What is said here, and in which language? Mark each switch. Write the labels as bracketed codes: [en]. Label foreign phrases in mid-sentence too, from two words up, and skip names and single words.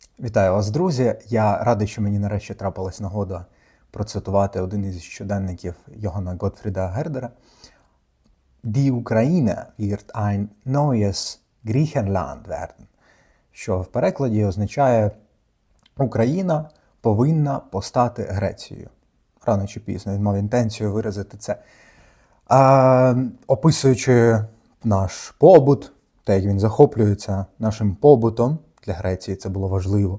[uk] Вітаю вас, друзі! Я радий, що мені нарешті трапилась нагода процитувати один із щоденників Йогана Готфріда Гердера. [de] Die Ukraine wird ein neues Griechenland werden, [uk] що в перекладі означає «Україна повинна постати Грецією». Рано чи пізно він мав інтенцію виразити це. Описуючи наш побут, те, як він захоплюється нашим побутом, для Греції це було важливо.